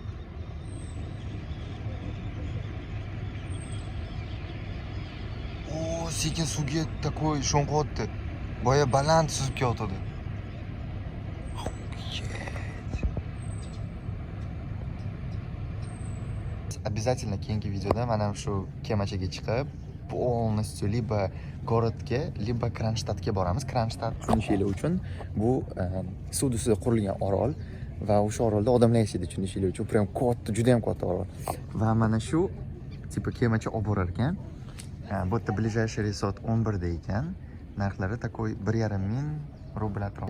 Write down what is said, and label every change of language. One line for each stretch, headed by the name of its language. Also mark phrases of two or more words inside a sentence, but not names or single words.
Uzbek: O, sekin suvga такой sho'ng'otdi. Boya baland suzib kelyapti. Обязательно keyingi videoda mana shu kemachaga chiqib,
Russian: полностью либо
Uzbek: городga, lибо Kronstadtga boramiz. Kronstadt tushunishinglar uchun bu suv ustida qurilgan orol va o'sha orolda odamlar yashaydi tushunishinglar uchun. Prям katta, juda ham katta orol. Va mana shu tipa kemacha olib borar ekan. Bu yerda ближайший resort 11 da ekan. Narxlari такой 1,5 ming rubl atrof.